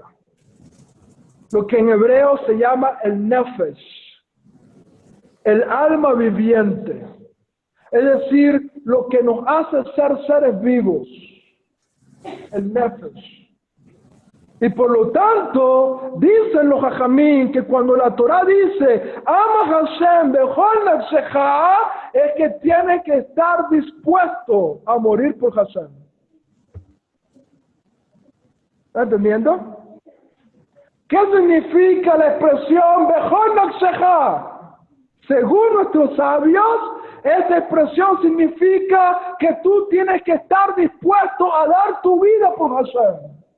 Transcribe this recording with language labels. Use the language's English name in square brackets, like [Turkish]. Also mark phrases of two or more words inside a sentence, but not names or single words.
[Spanish] Lo que en hebreo se llama el nefesh, el alma viviente. Es decir, lo que nos hace ser seres vivos. El nefesh. Y por lo tanto, dicen los jajamín que cuando la Torah dice ama Hashem [Hebrew] בכל נפשך, [Spanish] es que tiene que estar dispuesto a morir por Hashem. ¿Está entendiendo? ¿Qué significa la expresión [Hebrew] בכל נפשך? [Spanish] Según nuestros sabios, esta expresión significa que tú tienes que estar dispuesto a dar tu vida por Hashem.